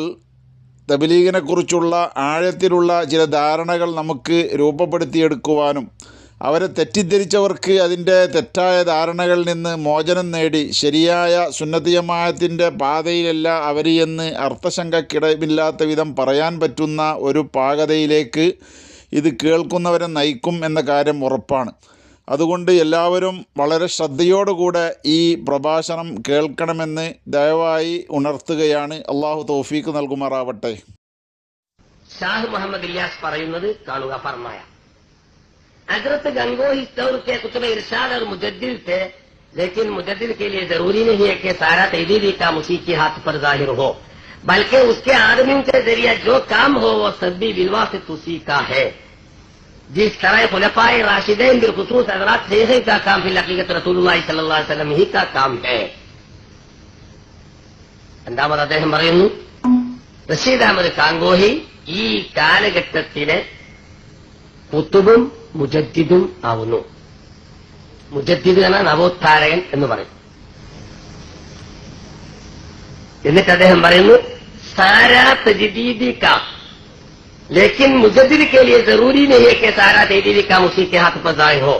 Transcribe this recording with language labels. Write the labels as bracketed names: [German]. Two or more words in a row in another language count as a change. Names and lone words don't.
[Malayalam] തബ്ലീഗിനെക്കുറിച്ചുള്ള ആഴത്തിലുള്ള ചില ധാരണകൾ നമുക്ക് രൂപപ്പെടുത്തിയെടുക്കുവാനും അവരെ തെറ്റിദ്ധരിച്ചവർക്ക് അതിൻ്റെ തെറ്റായ ധാരണകളിൽ നിന്ന് മോചനം നേടി ശരിയായ സുന്നത്ത് ജമാഅത്തിൻ്റെ പാതയിലല്ല അവർ എന്ന് അർത്ഥശങ്കക്കിടമില്ലാത്ത വിധം പറയാൻ പറ്റുന്ന ഒരു പാകതയിലേക്ക് ഇത് കേൾക്കുന്നവരെ നയിക്കും എന്ന കാര്യം ഉറപ്പാണ്. അതുകൊണ്ട് എല്ലാവരും വളരെ ശ്രദ്ധയോടുകൂടെ ഈ പ്രഭാഷണം കേൾക്കണമെന്ന് ദയവായി ഉണർത്തുകയാണ്. അള്ളാഹു തൗഫീക്ക് നൽകുമാറാവട്ടെ. ഷാഹ് മുഹമ്മദ് ഇല്യാസ് പറയുന്നത് കാണുക. [Urdu] فرمایا حضرت گنگوہی دور کے قطب ارشاد اور مجدد تھے، لیکن مجدد کے لیے ضروری نہیں ہے کہ سارا تجدیدی کام اسی کے ہاتھ پر ظاہر ہو، بلکہ اس کے آدمی کے ذریعے جو کام ہو وہ سب بھی بالواسطہ اسی کا ہے. جس طرح خلفائے راشدین بالخصوص حضرات شیخ کا کام فی الحقیقت رسول اللہ صلی اللہ علیہ وسلم ہی کا کام ہے. [Malayalam] രണ്ടാമത് അദ്ദേഹം പറയുന്നു, റഷീദ് അഹമ്മദ് കാങ്കോഹി ഈ കാലഘട്ടത്തിലെ കുത്തുബും മുജദ്ദിദും ആവുന്നു. മുജദ്ദിദ് എന്ന നവോത്ഥാരകൻ എന്ന് പറയും. എന്നിട്ട് അദ്ദേഹം പറയുന്നു, [Urdu] سارا تجدیدی کام لیکن مجدد کے لیے ضروری نہیں ہے کہ سارا تجدیدی کام اسی کے ہاتھ پر ظاہر ہو.